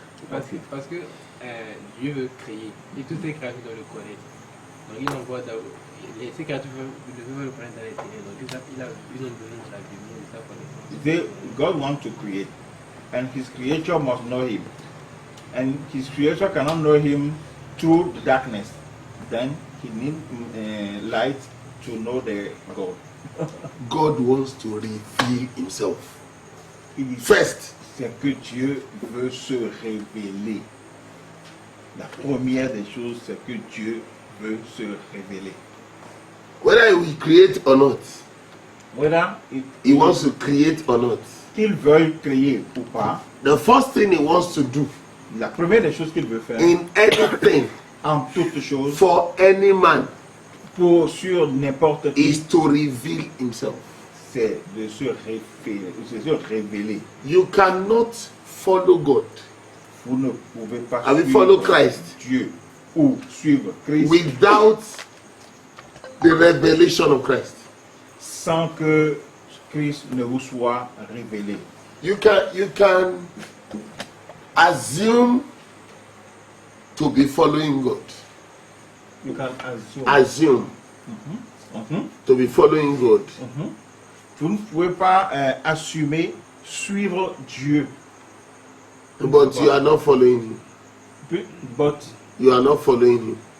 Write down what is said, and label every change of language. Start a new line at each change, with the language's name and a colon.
French: parce que Dieu veut créer et toutes ses créatures doivent le connaître. Donc il envoie ces créatures veulent le connaître dans les ténèbres. Donc ils ont besoin de la lumière, de sa connaissance.
English: God wants to create, and his creature must know him. And his creature cannot know him through the darkness. Then he needs light to know the God. God wants to reveal himself.
French: Il dit,
English: First,
French: c'est que Dieu veut se révéler. La première des choses, c'est que Dieu veut se révéler.
English: whether he will create or not, Whether he wants to create or not,
French: qu'il veuille créer ou pas,
English: the first thing he wants to do
French: la première des choses qu'il veut faire,
English: in anything
French: en toute chose,
English: for any man
French: sur n'importe qui,
English: is to reveal himself.
French: c'est de se révéler.
English: You cannot follow God
French: Vous ne pouvez pas
English: I will follow Christ
French: Dieu ou suivre Christ
English: without the revelation of Christ.
French: sans que Christ ne vous soit révélé.
English: You can assume to be following God. You can assume. Assume to be following God.
French: Vous ne pouvez pas assumer suivre Dieu.
English: But you are not following him. But You are not following him.